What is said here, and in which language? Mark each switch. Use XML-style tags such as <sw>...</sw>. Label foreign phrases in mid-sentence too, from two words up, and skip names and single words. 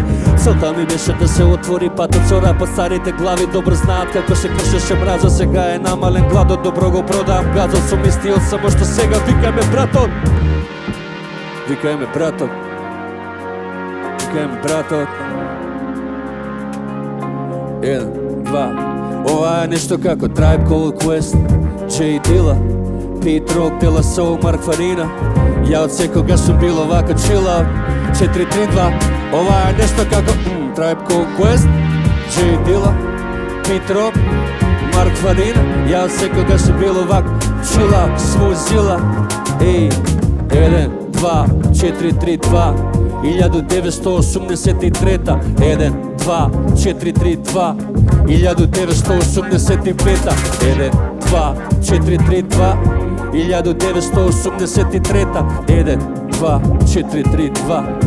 <mk>Целта ми беше да се отвори патот со рапот, старите глави добро знаат како се кршеше мразот, сега е намален гладот, добро го продавам газот, сум истиот, само што сега викаме братот. Викаме братот. Викаме братот. 1, 2. Ова е нешто како Tribe Called Quest, J Dilla, Pete Rock, De La Soul, Mark Farina. Ја од секога сум бил овака</mk> <en>chill out.</en> <mk>4-3-2. Ова е нешто како Tribe Called Quest, J Dilla, Pete Rock, Mark Farina. Ја од секога сум бил овака</mk> <en>chill out, smooth zilla.</en> <mk>Ей, 1, 2, 4-3-2. 1983. 1, 2, 4-3-2. 1985. 1, 2, 4-3-2. 1983. 1, 2, 4-3-2.</mk>